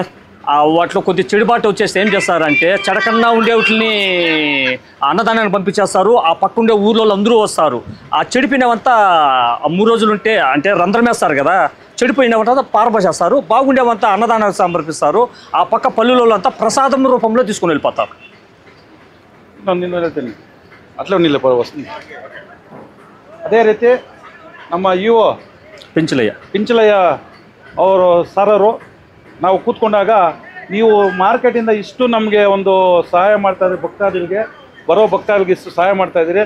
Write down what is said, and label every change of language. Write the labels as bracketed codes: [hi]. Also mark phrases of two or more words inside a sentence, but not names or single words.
[te] వాటిలో కొద్ది చెడుబాటు వచ్చేస్తే ఏం చేస్తారంటే చెడకన్నా ఉండే వాటిని అన్నదానాన్ని పంపించేస్తారు. ఆ పక్కుండే ఊర్లో అందరూ వస్తారు. ఆ చెడిపోయినవంతా 3 రోజులు ఉంటే అంటే రంధ్రం వేస్తారు కదా, చెడిపోయినవంతా పారబోసేస్తారు. బాగుండేవంతా అన్నదానాన్ని సమర్పిస్తారు. ఆ పక్క పల్లెలలో అంతా ప్రసాదం రూపంలో తీసుకుని వెళ్ళిపోతారు. [kn] ಅಟ್ಲೇ ನಿಲ್ಲ ವಸ್ತು ಅದೇ ರೀತಿ ನಮ್ಮ ಇಒ ಪಿಂಚಲಯ್ಯ ಅವರು ಸರರು ನಾವು ಕೂತ್ಕೊಂಡಾಗ ನೀವು ಮಾರ್ಕೆಟಿಂದ ಇಷ್ಟು ನಮಗೆ ಒಂದು ಸಹಾಯ ಮಾಡ್ತಾಯಿದ್ರಿ, ಭಕ್ತಾದಿಗಳಿಗೆ ಬರೋ ಭಕ್ತಾದಿಗಳಿಗೆ ಇಷ್ಟು ಸಹಾಯ ಮಾಡ್ತಾಯಿದ್ದೀರಿ.